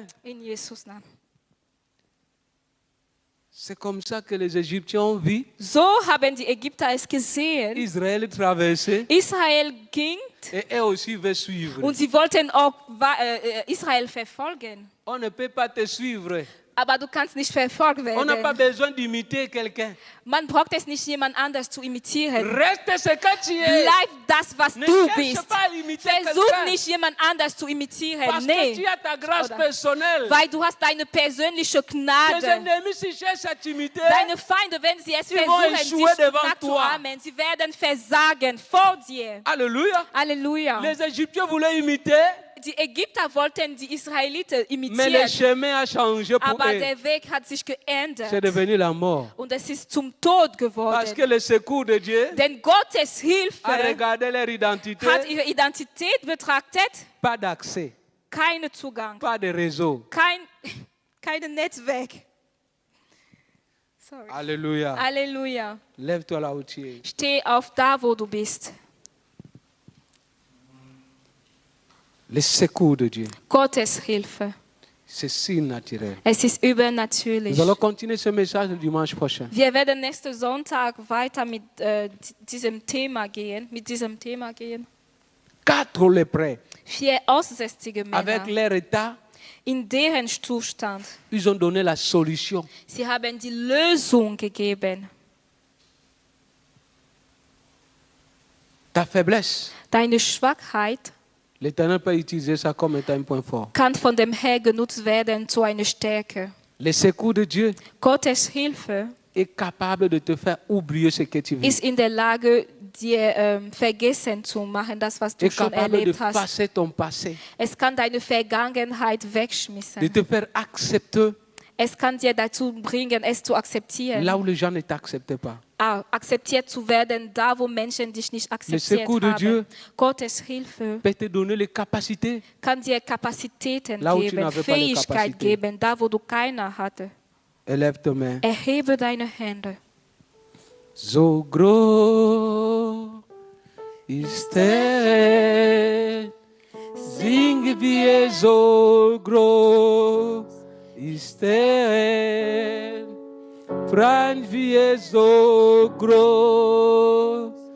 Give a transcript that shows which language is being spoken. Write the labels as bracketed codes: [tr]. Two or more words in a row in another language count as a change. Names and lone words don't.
[de] In Jesus Namen. [fr] C'est comme ça que les Égyptiens ont vu [de] So haben die Ägypter es gesehen. [fr] Israël traverser [de] Israel ging [fr] et eux aussi veulent suivre. [de] und sie wollten auch Israel verfolgen. [fr] On ne peut pas te suivre. [de] Aber du kannst nicht verfolgt [fr] On n'a pas [de] werden. [fr] besoin d'imiter quelqu'un. [de] Man braucht es nicht, jemand anders zu imitieren. [fr] Reste ce que tu es. [de] Bleib das, was [fr] Ne [de] du [fr] cherche [de] bist. [fr] pas à imiter [de] Versuch [fr] quelqu'un. [de] nicht, jemand anders zu imitieren. [fr] Parce que tu [de] Nee. [fr] as ta grâce [de] Oder- [fr] personnelle. [de] Weil du hast deine persönliche [fr] Tes [de] Gnade. [fr] ennemis, s'ils cherchent à t'imiter, [de] Deine Feinde, wenn sie es [fr] Sie vont [de] versuchen, [fr] échouer [de] dich [fr] devant [de] nachzuahmen, sie werden versagen vor dir. [fr] Alléluia. [de] Halleluja. [fr] Les Égyptiens voulaient imiter, [de] Die Ägypter wollten die Israeliten [fr] mais le [de] imitieren, [fr] chemin a changé pour [de] aber [fr] eux. [de] der Weg hat sich [fr] C'est [de] geändert [fr] devenu la mort. [de] und es ist zum Tod [fr] Parce [de] geworden. [fr] que le secours de Dieu [de] Denn Gottes [fr] a [de] Hilfe [fr] regardé leur identité, [de] hat ihre Identität betrachtet, [fr] pas d'accès, [de] keinen Zugang, [fr] pas de réseau. [de] kein Netzwerk. Sorry. [fr] Alléluia. [de] Halleluja. [fr] Lève-toi là où tu es. [de] Steh auf da, wo du bist. [fr] Le secours de Dieu, [de] Gottes Hilfe. [fr] c'est surnaturel. [de] Es ist übernatürlich. [fr] Nous allons continuer ce message le dimanche prochain. [de] Wir werden nächsten Sonntag weiter mit diesem Thema gehen. [fr] 4 lépreux, [de] 4 aussätzige [fr] avec [de] Männer, [fr] leur état, [de] in deren Zustand. [fr] ils ont donné la solution. [de] Sie haben die Lösung gegeben. [fr] Ta faiblesse, [de] Deine Schwachheit [fr] l'Éternel peut utiliser ça comme étant un point fort. [de] kann von dem Herrn genutzt werden zu einer Stärke. [fr] Le secours de Dieu [de] Gottes Hilfe [fr] est capable de te faire oublier ce que tu vis. [de] ist in der Lage, dir vergessen zu machen, das, was du [fr] Est [de] schon [fr] capable de [de] erlebt hast. [fr] effacer ton passé, [de] Es kann deine Vergangenheit [fr] de [de] wegschmissen. [fr] te faire accepter [de] Es kann dir dazu bringen, es zu akzeptieren. [fr] là où les gens ne t'acceptent pas. [de] Akzeptiert zu werden, da wo Menschen dich nicht akzeptiert [fr] secours de Dieu [de] haben. Gottes Hilfe [fr] Peut te donner les capacités. [de] kann dir Kapazitäten [fr] Là où tu [de] geben, [fr] n'avais pas de [de] Fähigkeit [fr] capacité. [de] geben, da wo du keiner hatte. [fr] Élève tes mains. [de] Erhebe deine Hände. So groß ist er, singen wir so groß ist er, freuen wir so groß